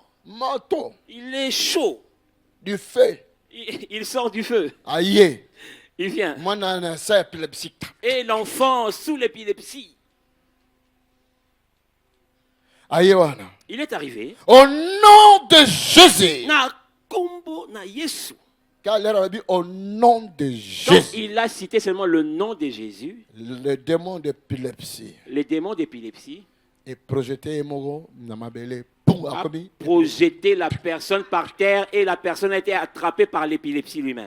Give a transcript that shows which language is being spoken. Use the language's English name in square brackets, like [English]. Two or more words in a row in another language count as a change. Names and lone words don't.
[French] Il est chaud. Du feu. Il sort du feu. Aïe. Il vient. Et l'enfant sous l'épilepsie. Aïe. Il est arrivé. Au nom de Jésus. [Lingala] Na kombo na Yesu. [French] Au nom de Jésus. Donc, il a cité seulement le nom de Jésus. Le démon d'épilepsie. Les démons d'épilepsie. Et projeté a projeté la personne par terre et la personne a été attrapée par l'épilepsie lui-même.